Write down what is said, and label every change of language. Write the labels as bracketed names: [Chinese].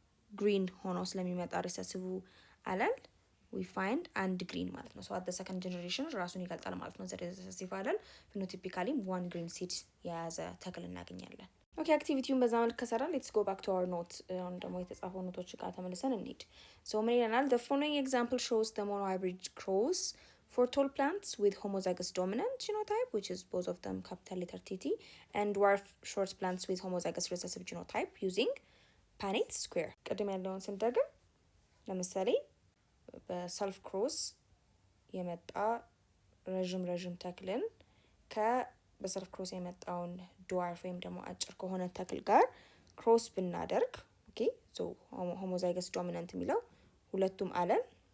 [Amharic] ግሪን ሆኖ ስለሚመጣ ሪሰሲቭ አለል [English] we find [Amharic] አንድ ግሪን ማለት ነው። [English] so at the second generation [Amharic] ራሱን ይገልጣል ማለት ነው። ሪሰሲቭ አለል ፊኖቲፒካሊ [English] one green seed [Amharic] የያዘ ተክል እናገኛለን። ኦኬ አክቲቪቲውን በዛ መልክ ከሰራ [English] ሌትስ ጎ ባክ ቱ አወር ኖት። [Amharic] አሁን ደግሞ የተጻፈው ኖቶች ጋር ተመልሰን እንሂድ። ሶ ምን ይለናል? [English] the following example shows the monohybrid cross for tall plants with homozygous dominant genotype, which is both of them capital letter TT, and dwarf short plants with homozygous recessive genotype using Punnett square. [Amharic] ቅድም ያለውን ስንደግም ለምሳሌ በሰልፍ ክሮስ የመጣ ረዥም ተክልን በሰልፍ ክሮስ የመጣውን ድዋርፍ ወይም ደግሞ አጭር ከሆነ ተክል ጋር ክሮስ ብናደርግ ኦኬ ሶ ሆሞዛይገስ ዶሚናንት የሚለው ሁለቱም አለል